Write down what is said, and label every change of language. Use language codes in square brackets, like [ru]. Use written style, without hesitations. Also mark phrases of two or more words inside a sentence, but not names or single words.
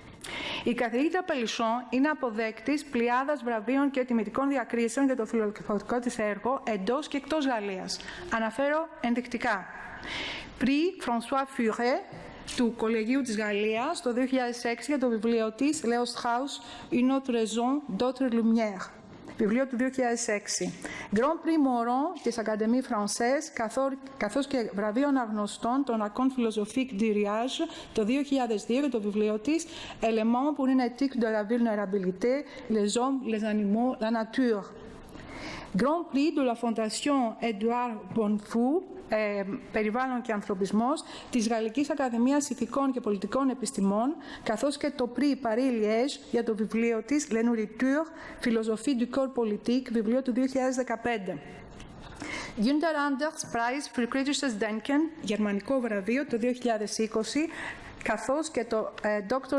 [el] Η καθηγήτρια Pelluchon είναι αποδέκτης πλειάδας βραβείων και τιμητικών διακρίσεων για το φιλοσοφικό της έργο εντός και εκτός Γαλλίας. Αναφέρω ενδεικτικά. Prix François Furet του Κολεγίου της Γαλλίας το 2006 για το βιβλίο της Leo Strauss, Une autre raison, d'autres lumières. βιβλίο του 2006. Grand Prix Moron της Académie Française, καθώς και βραβείο αναγνωστών των Racontes Philosophiques du Riage το 2002, το βιβλίο της Éléments pour une éthique de la vulnérabilité, les hommes, les animaux, la nature. Grand Prix de la Fondation Edouard Bonfou, περιβάλλον και ανθρωπισμός, της Γαλλικής Ακαδημίας Ηθικών και Πολιτικών Επιστημών, καθώς και το Prix Paris-Liège για το βιβλίο της Le Nourriture, Philosophie du Corps Politique, βιβλίο του 2015. Günther Anders Prize für Kritisches Denken, γερμανικό βραβείο το 2020, καθώς και το Dr.